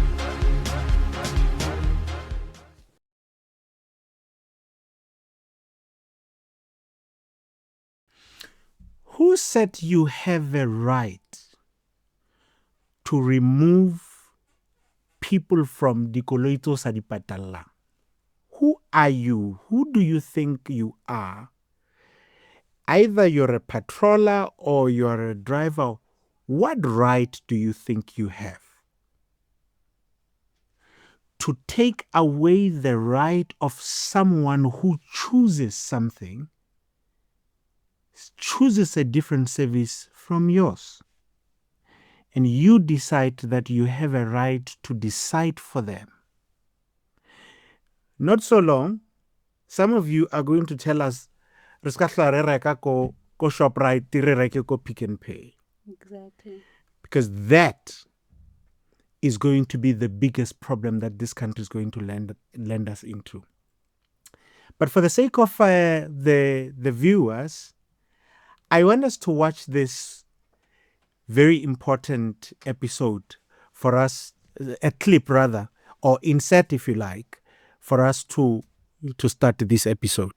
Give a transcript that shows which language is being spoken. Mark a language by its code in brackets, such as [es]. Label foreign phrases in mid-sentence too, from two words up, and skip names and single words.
[en] Who said you have a right to remove people from [st] dikoloi tse o sa di patalang? [en] Who are you? Who do you think you are? Either you're a patroller or you're a driver. What right do you think you have to take away the right of someone who chooses something, chooses a different service from yours? And you decide that you have a right to decide for them. Not so long, some of you are going to tell us, [st] ko ShopRite, re reke ko Pick and Pay. [en] Exactly. Because that is going to be the biggest problem that this country is going to land us into. But for the sake of the viewers, I want us to watch this very important episode for us, a clip rather, or insert if you like, for us to start this episode.